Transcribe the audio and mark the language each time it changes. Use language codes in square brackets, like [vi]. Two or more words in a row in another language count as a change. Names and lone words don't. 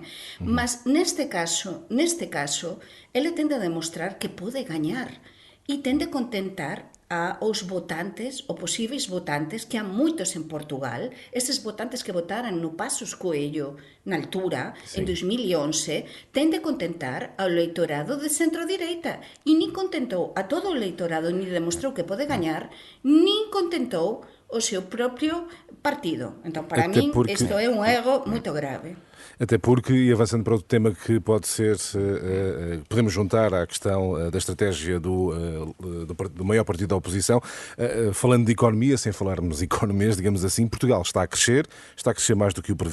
[gl] Mas neste caso, ele tende a demostrar que pode gañar e tende a contentar aos votantes, ou posíveis votantes, que há moitos en Portugal, esses votantes que votaran no Passos Coelho na altura, en 2011, tende a contentar ao eleitorado de centro-direita. E nin contentou a todo o eleitorado, ni demostrou que pode gañar, nin contentou o seu próprio partido. Então, para [pt] Até mim, porque... isto é um erro muito grave. Até porque, e avançando para outro tema que pode ser, podemos juntar à questão da estratégia do maior partido da oposição, falando de economia, sem falarmos economês, digamos assim, Portugal está a crescer mais do que o previsto.